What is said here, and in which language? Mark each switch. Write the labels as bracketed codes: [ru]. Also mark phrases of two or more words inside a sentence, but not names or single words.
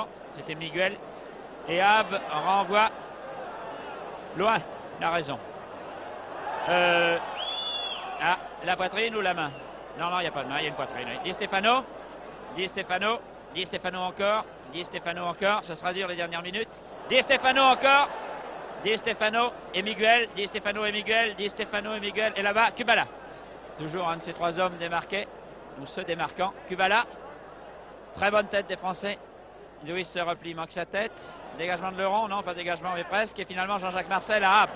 [fr] C'était Miguel. Et Ab renvoie loin. Il a raison. La poitrine ou la main? Non, il n'y a pas de main, il y a une poitrine. Di Stefano. Di Stefano encore. Ça sera dur les dernières minutes. Di Stefano encore. Di Stefano et Miguel. Et là-bas, Kubala. Toujours un de ces trois hommes démarqués, ou se démarquant. Kubala. Très bonne tête des Français. Duis se replie, manque sa tête. Dégagement de Leron, non, pas dégagement, mais presque. Et finalement, Jean-Jacques Marcel à Ab.